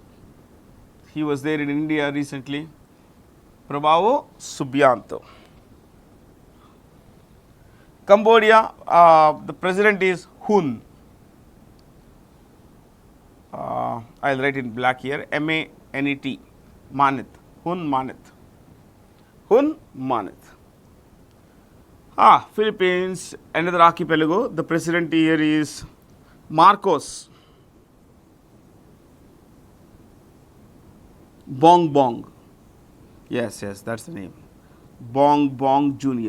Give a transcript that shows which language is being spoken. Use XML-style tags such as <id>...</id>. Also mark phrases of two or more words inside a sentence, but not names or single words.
<en>He was there in India recently. Prabowo Subianto. Cambodia, the president is Hun. I'll write in black here, M-A-N-E-T, Manith, Hun Manith. Hun Manith. Philippines, another archipelago. The president here is Marcos Bong Bong. Yes, that's the name. Bong Bong Jr.</en>